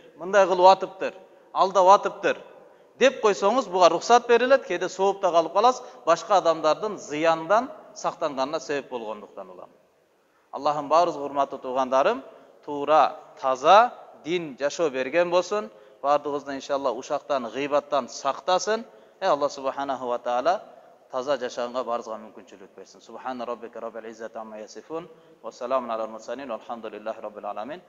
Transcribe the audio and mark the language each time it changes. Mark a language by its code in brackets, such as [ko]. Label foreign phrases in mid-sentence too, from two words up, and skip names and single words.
[ky] Мындай кылып атыптыр, алдап атыптыр деп койсоңуз, буга рухсат берилет, кээде соопта калып каласыз, башка адамдардын зыяндан сактанганына себеп болгондуктан улам. Аллахым баарыбызга урматтуу туугандарым, туура, таза дин жашоо берген болсун. Бардыгыбызды иншалла ушактан, гыйбаттан сактасын. [ar] الله سبحانه وتعالى [ky] таза жашаганга баарыбызга мүмкүнчүлүк берсин. [ar] سبحان ربك رب العزة عما يصفون وسلام على المرسلين والحمد لله رب العالمين.